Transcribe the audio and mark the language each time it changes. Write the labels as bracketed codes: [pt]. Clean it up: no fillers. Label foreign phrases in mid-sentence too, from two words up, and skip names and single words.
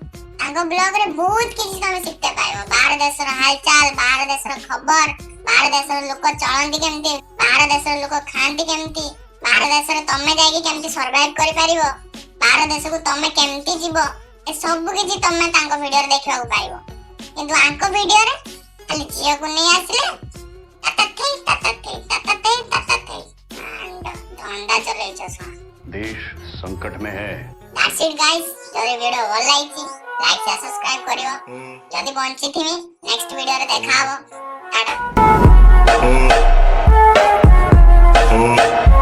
[or] ତାଙ୍କ ବ୍ଲଗ ରେ ବହୁତ କିଛି ତମେ ଶିଖତେ ପାଇବ। ବାହାର ଦେଶର ହାଲଚାଲ, ବାହାର ଦେଶର ଖବର, ବାହାର ଦେଶର ଲୋକ ଚଳନ୍ତି କେମିତି, ବାହାର ଦେଶର ଲୋକ ଖାଆନ୍ତି କେମିତି, ବାହାର ଦେଶରେ ତମେ ଯାଇକି କେମିତି ସର୍ଭାଇଭ କରିପାରିବ, ବାହାର ଦେଶକୁ ତମେ କେମିତି ଯିବ, ଏ ସବୁ କିଛି ତମେ ତାଙ୍କ ଭିଡିଓରେ ଦେଖିବାକୁ ପାଇବ। କିନ୍ତୁ ଆଙ୍କ ଭିଡିଓରେ ଖାଲି ଝିଅକୁ ନେଇ ଆସିଲେ ଧନ୍ଦା ଚଲେଇଛ ଶୁଣ। [hi] देश संकट में है। [en] That's it guys, [or] ଯଦି ଭିଡିଓ ଭଲ ଲାଗିଛି [en] like share subscribe [or] କରିବ। ଯଦି ବଞ୍ଚିଥିମି ନେକ୍ସଟ ଭିଡିଓରେ ଦେଖା ହବ। ଟାଟା।